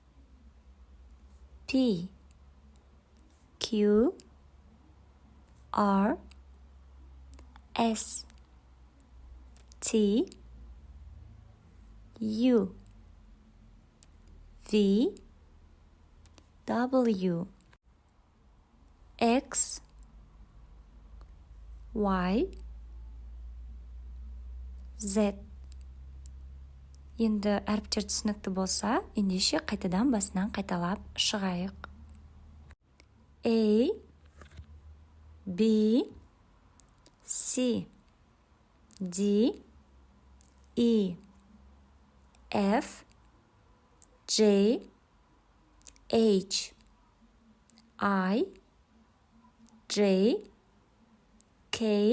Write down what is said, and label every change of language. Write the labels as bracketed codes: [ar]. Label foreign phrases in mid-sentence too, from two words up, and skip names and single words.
[en] P, Q, R, S, T, U, V, W, X, Y, Z. [kk] Енді әріптер түсінікті болса, ендеше қайтадан басынан қайталап шығайық. [en] A, B, C, D, E, F, J, H, I, J, K,